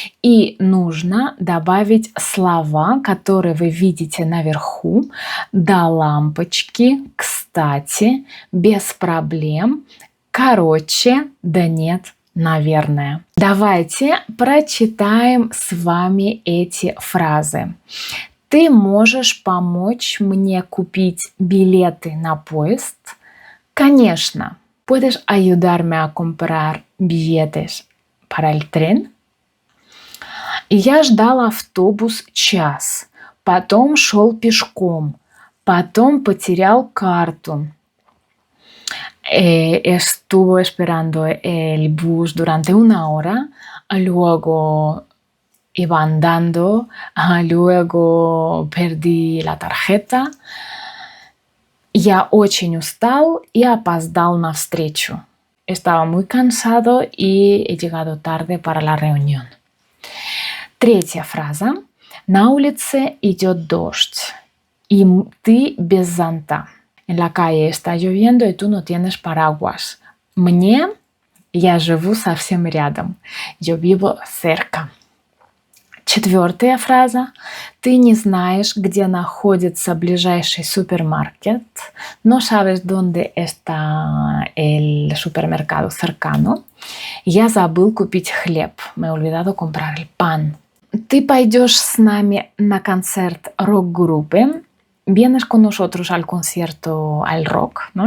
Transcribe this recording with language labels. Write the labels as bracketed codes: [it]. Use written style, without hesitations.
[ru] И нужно добавить слова, которые вы видите наверху, до лампочки, кстати, без проблем, короче, да нет, наверное. Давайте прочитаем с вами эти фразы. Ты можешь помочь мне купить билеты на поезд? Конечно. [es] ¿Puedes ayudarme a comprar billetes para el tren? [ru] Я ждал автобус час, потом шел пешком, потом потерял карту. [es] Estuvo esperando el bus durante 1 hora, luego iba andando, luego perdí la tarjeta. [ru] Я очень устал y опоздал на встречу. [es] Estaba muy cansado y he llegado tarde para la reunión. [ru] Третья фраза. На улице идет дождь, y ты без зонта. [es] En la calle está lloviendo y tú no tienes paraguas. [ru] Мне, я живу совсем рядом. [es] Yo vivo cerca. [ru] Четвертая фраза. Ты не знаешь, где находится ближайший супермаркет. [es] No sabes dónde está el supermercado cercano. [ru] Я забыл купить хлеб. [es] Me he olvidado comprar el pan. [ru] Ты пойдешь с нами на концерт рок-группы. [es] Vienes con nosotros al concierto, al rock, ¿no?